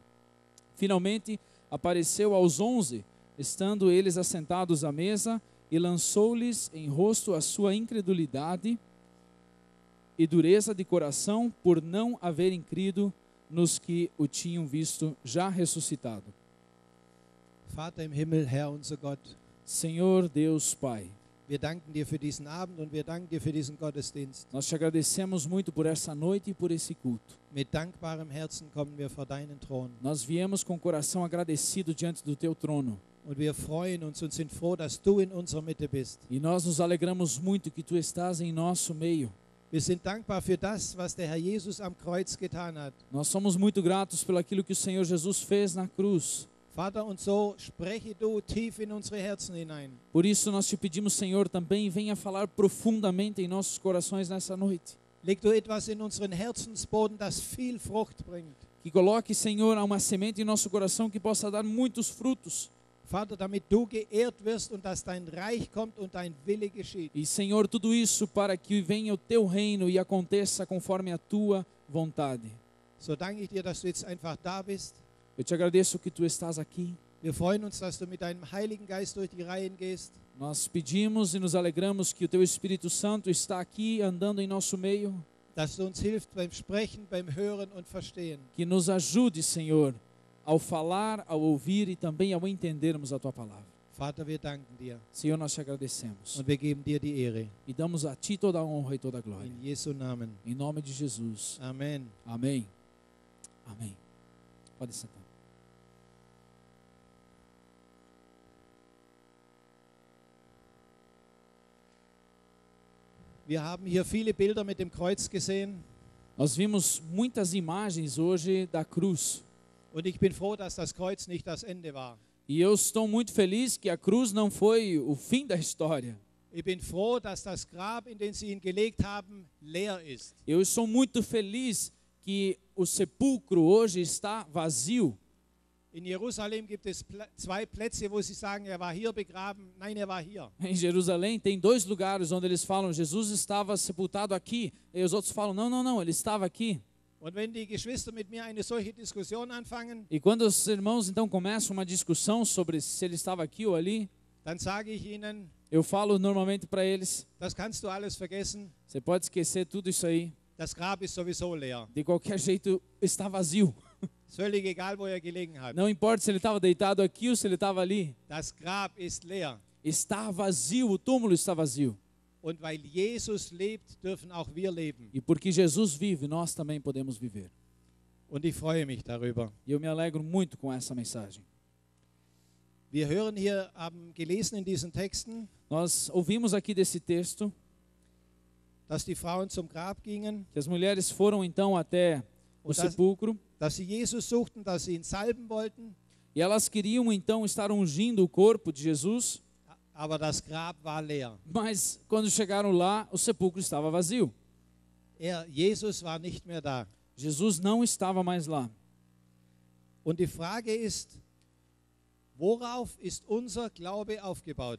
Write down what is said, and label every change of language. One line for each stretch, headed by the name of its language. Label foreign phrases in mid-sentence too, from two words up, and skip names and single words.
Portuguese: Finalmente, apareceu aos 11, estando eles assentados à mesa, e lançou-lhes em rosto a sua incredulidade e dureza de coração, por não haverem crido nos que o tinham visto já ressuscitado.
German: Vater im Himmel, Herr unser Gott,
Portuguese: Senhor Deus Pai,
German: wir danken dir für diesen Abend und wir danken dir für diesen Gottesdienst.
Portuguese: nós te agradecemos muito por essa noite e por esse culto.
German: Mit dankbarem Herzen kommen wir vor deinen Thron.
Portuguese: Nós viemos com o coração agradecido diante do teu trono.
German: Und wir freuen uns und sind froh, dass du in unserer Mitte bist.
Portuguese: E nós nos alegramos muito que tu estás em nosso meio.
German: Wir sind dankbar für das, was der Herr Jesus am Kreuz getan hat.
Portuguese: Nós somos muito gratos pelo aquilo que o Senhor Jesus fez na cruz.
German: Vater, und so spreche du tief in unsere Herzen hinein.
Portuguese: Por isso nós te pedimos, Senhor, também venha falar profundamente em nossos corações nessa noite.
German: Leg du etwas in unseren Herzensboden, das viel Frucht bringt.
Portuguese: Que coloque, Senhor, uma semente em nosso coração que possa dar muitos frutos.
German: Vater, damit du geehrt wirst und dass dein Reich kommt und dein Wille geschieht.
Portuguese: E, Senhor, tudo isso para que venha o teu reino e aconteça conforme a tua vontade.
German: So danke ich dir, dass du jetzt einfach da bist.
Portuguese: Eu te agradeço que tu estás aqui.
German: Wir freuen uns, dass du mit deinem Heiligen Geist durch die Reihen gehst.
Portuguese: Nós pedimos e nos alegramos que o teu Espírito Santo está aqui andando em nosso meio.
German: Dass du uns hilfst beim Sprechen, beim Hören und Verstehen.
Portuguese: Que nos ajude, Senhor, ao falar, ao ouvir e também ao entendermos a tua palavra.
German: Vater, wir danken dir
Portuguese: Senhor, nós te agradecemos
German: und wir geben dir die Ehre.
Portuguese: e damos a ti toda a honra e toda a glória.
German: In Jesu Namen.
Portuguese: Em nome de Jesus.
German: Amen.
Portuguese: Amém. Amém. Pode sentar.
German: Wir haben hier viele Bilder mit dem Kreuz gesehen
Portuguese: Nós vimos muitas imagens hoje da cruz.
German: und ich bin froh, dass das Kreuz nicht das Ende war.
Portuguese: E eu estou muito feliz que a cruz não foi o fim da história.
German: Ich bin froh, dass das Grab, in den sie ihn gelegt haben, leer ist.
Portuguese: Eu estou muito feliz que o sepulcro hoje está vazio.
German: In Jerusalem gibt es zwei Plätze, wo sie sagen, er war hier begraben. Nein, er war hier.
Portuguese: Em Jerusalém tem dois lugares onde eles falam Jesus estava sepultado aqui. E os outros falam não, ele estava aqui.
German: Und wenn die Geschwister mit mir eine solche Diskussion anfangen,
Portuguese: E quando os irmãos então começam uma discussão sobre se ele estava aqui ou ali,
German: dann sage ich ihnen,
Portuguese: eu falo normalmente para eles,
German: das kannst du alles vergessen.
Portuguese: você pode esquecer tudo isso aí.
German: Das Grab ist sowieso leer.
Portuguese: De qualquer jeito está vazio.
German: Völlig egal, wo er gelegen hat.
Portuguese: Não importa se ele estava deitado aqui ou se ele estava ali.
German: Das Grab ist leer.
Portuguese: Está vazio, o túmulo está vazio.
German: Und weil Jesus lebt, dürfen auch wir leben.
Portuguese: E porque Jesus vive, nós também podemos viver.
German: Und ich freue mich darüber.
Portuguese: E eu me alegro muito com essa mensagem.
German: Wir hören hier, haben gelesen in diesen Texten,
Portuguese: Nós ouvimos aqui desse texto
German: dass die Frauen zum Grab gingen,
Portuguese: que as mulheres foram então até o sepulcro
German: dass sie Jesus suchten, dass sie ihn salben wollten,
Portuguese: e elas queriam então estar ungindo o corpo de Jesus,
German: aber das Grab war leer.
Portuguese: mas quando chegaram lá, o sepulcro estava vazio.
German: Jesus war nicht mehr da.
Portuguese: Jesus não estava mais lá.
German: Und die Frage ist, worauf ist unser Glaube aufgebaut?